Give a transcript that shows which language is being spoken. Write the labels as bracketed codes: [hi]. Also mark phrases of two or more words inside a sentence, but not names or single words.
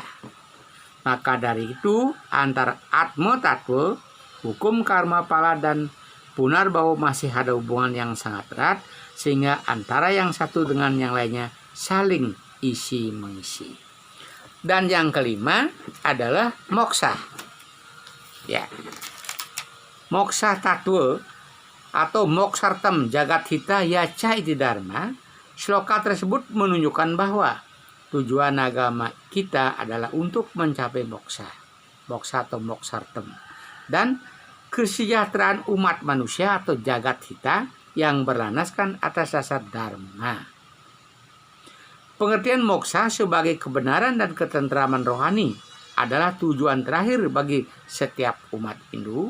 [id] Maka dari itu antara atma tattva, hukum karma pala dan punarbawa masih ada hubungan yang sangat erat sehingga antara yang satu dengan yang lainnya saling isi mengisi. Dan yang kelima adalah moksa. [sa] Ya. Moksa tattva atau moksartam jagat hita yaca iti dharma. [id] Sloka tersebut menunjukkan bahwa tujuan agama kita adalah untuk mencapai moksa. Moksa atau moksartam. Dan kesejahteraan umat manusia atau jagat hita yang berlandaskan atas dasar dharma. Pengertian moksa sebagai kebenaran dan ketentraman rohani adalah tujuan terakhir bagi setiap umat Hindu.